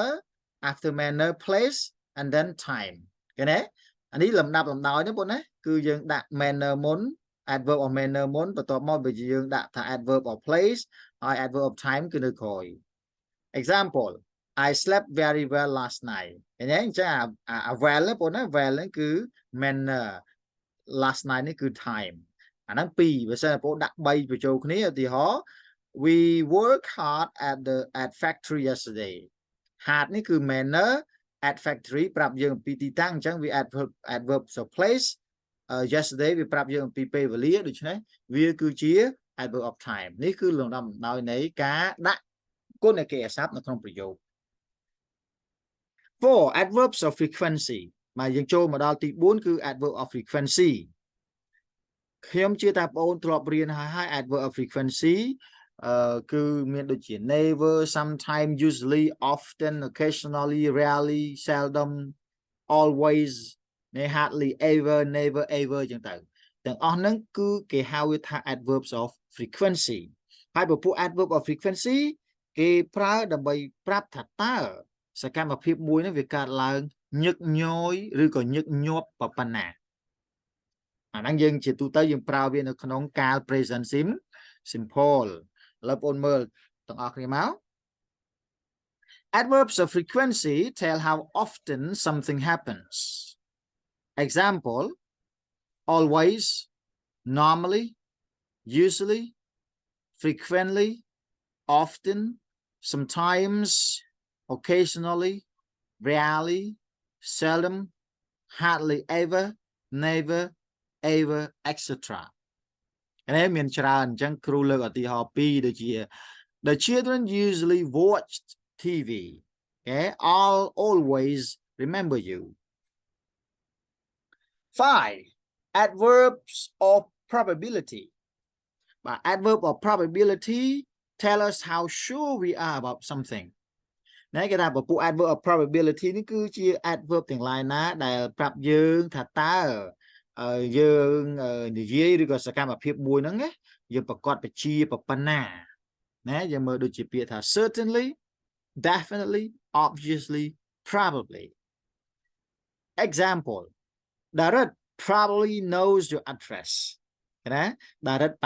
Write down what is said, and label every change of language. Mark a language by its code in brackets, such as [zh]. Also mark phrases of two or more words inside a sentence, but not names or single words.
[en] after manner place and then time [km] ឃើញទេអានេះលំដាប់លំដោយណាបងណាគឺយើងដាក់ manner មុន [en] adverb of manner [km] មុនបន្ទាប់មកវាយើងដាក់ថា adverb [en] of place [km] ហើយ [en] adverb of time [km] គឺនៅក្រោយ [en] example I slept very well last night [km] ឃើញទេអញ្ចឹងអា well ណាបងណា well ហ្នឹងគឺ manner last night នេះគឺ time អាហ្នឹងពីរបើសិនបងដាក់3បញ្ចូលគ្នាឧទាហរណ៍ [en] we work hard at factory yesterday hard [km] នេះគឺ manner [en] at factory [km] ប្រាប់យើងអំពីទីតាំងអញ្ចឹងវា [en] adverb of place [km] yesterday វាប្រាប់យើងអំពីពេលវេលាដូច្នេះវាគឺជា [en] adverb of time [km] នេះគឺលំដាប់លំដោយនៃការដាក់គុណគេអាសព្ទនៅក្នុងប្រយោគ [en] 4 adverbs of frequency [km] មកយើងចូលមកដល់ទី4គឺ [en] adverb of frequency [km] ខ្ញុំជឿថាបងប្អូនធ្លាប់រៀនហើយ [en] adverb of frequency [km] គឺមាន ដូចជា [en] never sometimes usually often occasionally rarely seldom always hardly ever never ever [km] ចឹងទៅទាំងអស់ហ្នឹងគឺគេ ហៅវាថា [en] adverbs of frequency [km] ហើយពពួក [en] adverb of frequency [km] គេប្រើដើម្បីប្រាប់ថាតើសកម្មភាពមួយហ្នឹងវាកើតឡើងញឹកញយឬក៏ញឹកញាប់ប៉ុណ្ណាអាហ្នឹងយើងជាទូទៅយើងប្រើវានៅក្នុងកាល [en] present simple [km] ឥឡូវបងប្អូនមើលទាំងអស់គ្នាមក [en] Adverbs of frequency tell how often something happens. Example, always, normally, usually, frequently, often, sometimes, occasionally, rarely, seldom, hardly ever, never, ever, etc. [km] នេះមានច្រើនអញ្ចឹងគ្រូលើកឧទាហរណ៍ពីរដូចជា [en] The children usually watch TV. Okay, I'll always remember you. 5. Adverbs of probability. But adverb of probability tell us how sure we are about something. [km] ណែគេថាពពួក [en] adverb of probability [km] នេះគឺជា adverb ទាំងឡាយណាដែលប្រាប់យើងថាតើយើងនិយាយឬក៏សកម្មភាពមួយហ្នឹងណាយើងប្រ កាសបជាប៉ុណ្ណាណាយើងមើលដូចជាពាក្យថា [en] certainly definitely obviously probably example Darat probably knows your address [km] ណា Darat ប្រ